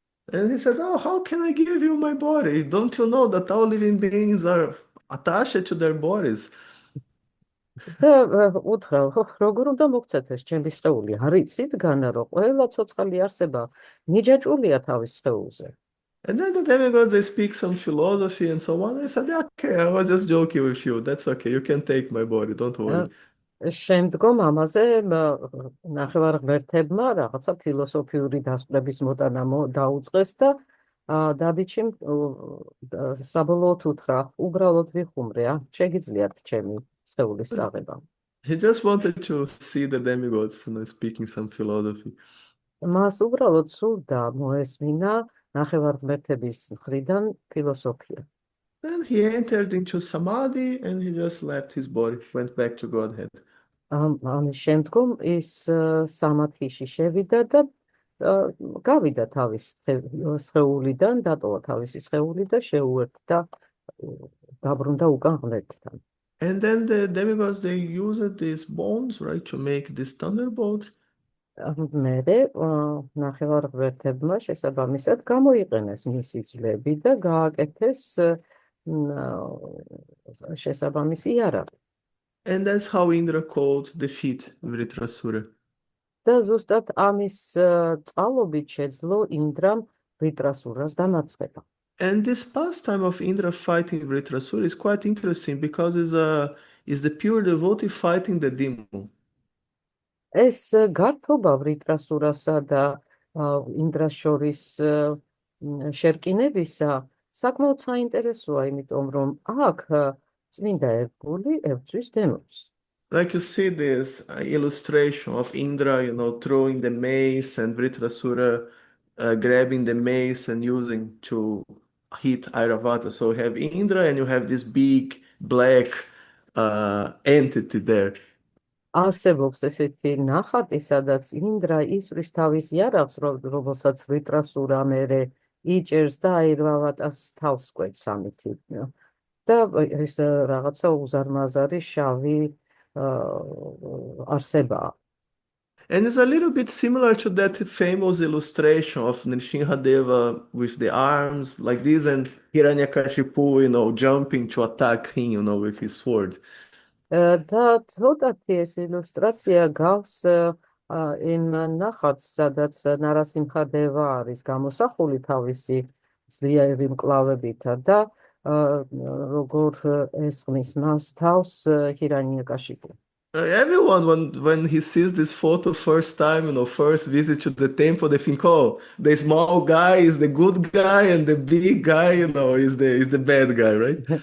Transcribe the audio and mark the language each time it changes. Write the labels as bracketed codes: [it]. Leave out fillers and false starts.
[en] And he said, "Oh, how can I give you my body? Don't you know that all living beings are attached to their bodies?" [ka] და უთხრა, როგორ უნდა მოგცეთ ეს ჩემი სხეული? არ იცით განა, რომ ყველა ცოცხალი არსება მიჯაჭვულია თავის სხეულზე. [en] And then the demigods they speak some philosophy and so on. I said, "Yeah, okay, I was just joking with you. That's okay. You can take my body. Don't worry." [ka] შემდგომ ამაზე ნახევარღმერთებმა რაღაცა ფილოსოფიური დასკვნების მოტანა დაუწყეს და დადიჩიმ საბოლოოდ უთხრა, უბრალოდ ვიხუმრე, შეგიძლიათ ჩემი სხეულის წაღება. [en] He just wanted to see the demigods, speaking some philosophy. [ka] მას უბრალოდ სურდა მოესმინა ნახევარღმერთების მხრიდან ფილოსოფია. [en] Then he entered into samadhi and he just left his body, went back to Godhead. [ka] ამის შემდგომ ის სამათიში შევიდა და გავიდა თავის სხეულიდან, დატოვა თავისი სხეული და შეუერთდა დაბრუნდა უკან ღმერთთან. [en] And then the demigods they used these bones, right, to make this thunderbolt. [ka] მერე ნახევარღმერთებმა შესაბამისად გამოიყენეს მისი ძვლები და გააკეთეს შესაბამისი იარაღი. [en] And that's how Indra called the feet Vritrasura. [ka] და ზუსტად ამის წყალობით შეძლო ინდრამ ვრიტრასურას დამარცხება. [en] And this pastime of Indra fighting Vritrasura is quite interesting because is the pure devotee fighting the demon. [ka] ეს გართობა ვრიტრასურასა და ინდრას შორის შერკინებისა საკმაოდ საინტერესოა, იმიტომ რომ აქ წმინდა ერთგული ებრძვის დემონს. [en] Like you see this illustration of Indra, throwing the mace and Vritrasura grabbing the mace and using to hit Airavata. So you have Indra and you have this big black entity there. [ka] არსებობს ესეთი ნახატი, სადაც ინდრა ისვრის თავის იარაღს, რომელსაც ვრიტრასურა მერე იჭერს და აირვავატას თავს კვეთს ამითი. და ეს რაღაცა უზარმაზარი შავი არსებაა. [en] And it's a little bit similar to that famous illustration of Nrsimhadeva with the arms like this and Hiranyakashipu, jumping to attack him, with his sword. [ka] და ცოტათი ეს ილუსტრაცია გავს იმ ნახატს, სადაც ნარასიმხადევა არის გამოსახული თავისი ძლიერი მკლავებითა და როგორ ესხმის მას თავს ჰირანიაკაშიპუ. [en] Everyone, when he sees this photo first time, first visit to the temple, they think, oh, the small guy is the good guy and the big guy, is the bad guy, right?